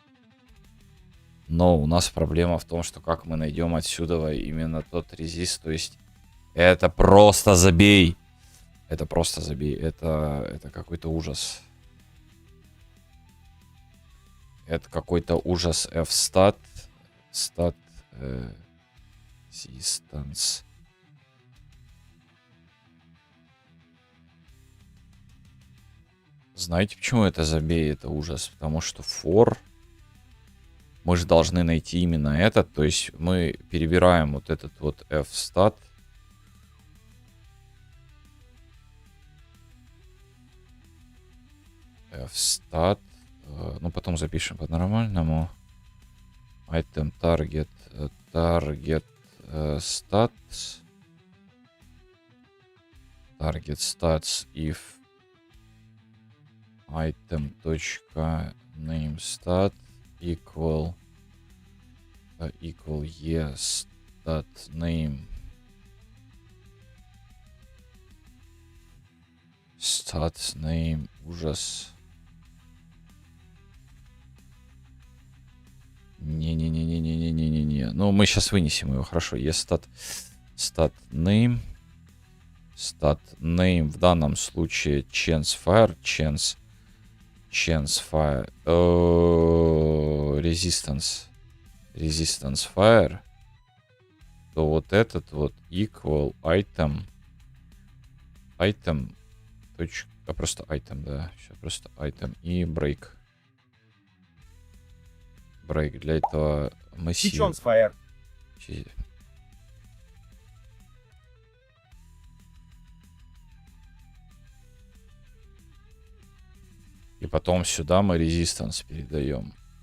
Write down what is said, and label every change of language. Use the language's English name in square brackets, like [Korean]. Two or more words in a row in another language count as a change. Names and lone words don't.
[Russian] Но у нас проблема в том, что как мы найдем отсюда именно тот резист. То есть это просто забей. Это просто забей. Это какой-то ужас. Это какой-то ужас. [English] F-stat. Stat. Resistance. [Russian] Знаете, почему это забей? Это ужас. Потому что for... Мы же должны найти именно этот. То есть мы перебираем вот этот вот F-stat. [English] F-stat. [Russian] Ну, потом запишем по-нормальному. [English] Item target. Target stats. Target stats if item.name stat equal yes stat name ужас. [Russian] Не. Ну, мы сейчас вынесем его, хорошо. [English] Yes stat name [Russian] в данном случае [English] chance fire resistance fire, [Russian] то вот этот вот [English] equal item [Russian] просто item, да, все просто item и break для этого массива. [English] Chance Fire. [Russian] И потом сюда мы резистанс передаем.